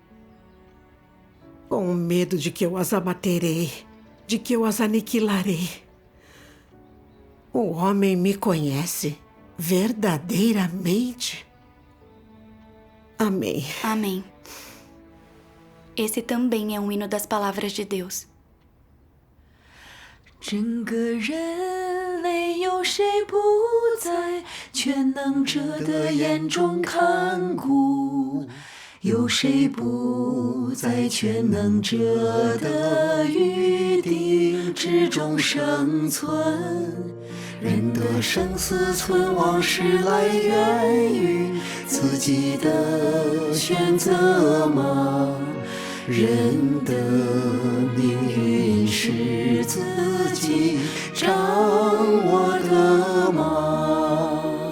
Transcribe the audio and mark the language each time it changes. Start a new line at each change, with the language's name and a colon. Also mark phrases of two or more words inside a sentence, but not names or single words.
Portuguese: Com medo de que eu as abaterei, de que eu as aniquilarei. O homem me conhece verdadeiramente. Amém. Amém. Esse também é um hino das palavras de Deus.
Chinese: 整个人类有谁不在全能者的眼中看顾？有谁不在全能者的预定之中生存？人的生死存亡是来源于自己的选择吗？人的命运是自己掌握的吗？